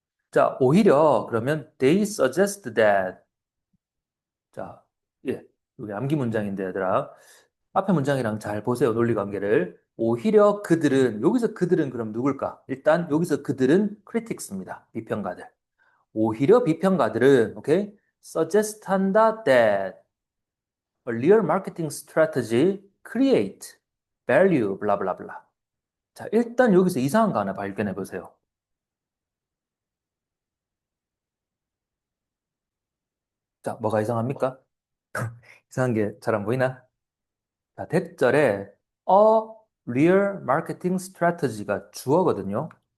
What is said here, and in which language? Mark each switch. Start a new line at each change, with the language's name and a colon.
Korean: 자, 오히려 그러면
English: they suggest that
Korean: 자, 예. 여기 암기 문장인데 얘들아. 앞에 문장이랑 잘 보세요. 논리 관계를. 오히려 그들은 여기서 그들은 그럼 누굴까? 일단 여기서 그들은 critics입니다. 비평가들. 오히려 비평가들은 오케이
English: suggest 한다 that a real marketing strategy create value blah blah blah.
Korean: 자, 일단 여기서 이상한 거 하나 발견해 보세요. 자, 뭐가 이상합니까? 이상한 게 잘 안 보이나? 자, 대절에 a real marketing strategy가 주어거든요.